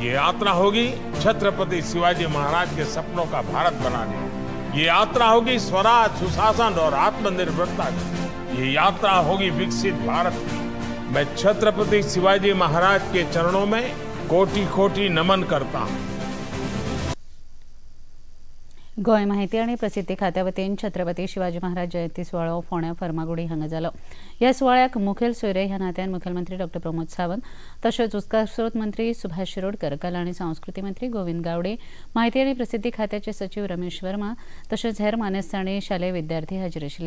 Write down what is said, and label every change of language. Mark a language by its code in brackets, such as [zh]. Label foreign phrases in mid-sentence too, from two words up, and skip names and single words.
[hi] ये यात्रा होगी छत्रपति शिवाजी महाराज के सपनों का भारत बनाने की. ये यात्रा होगी स्वराज, सुशासन और आत्मनिर्भरता की. ये यात्रा होगी विकसित भारत की. मैं छत्रपति शिवाजी महाराज के चरणों में कोटि नमन करता हूँ. [kok] गोय माहिती आणि प्रसिद्धी खात्या वतीन छत्रपती शिवाजी महाराज जयंती सुवाळो फोंड्या फर्मागुडी हांगा जालो. ह्या सुवाळ्याक मुखेल सोयरे ह्या नात्यान मुखेलमंत्री डॉ. प्रमोद सावंत, तशेंच उदका स्रोत मंत्री सुभाष शिरोडकर, कला आनी संस्कृती मंत्री गोविंद गावडे, माहिती आनी प्रसिद्धी खात्याचे सचिव रमेश वर्मा तशेंच हेर मानेस्तांनी शालेय विद्यार्थी हाजीर आशिल्ले.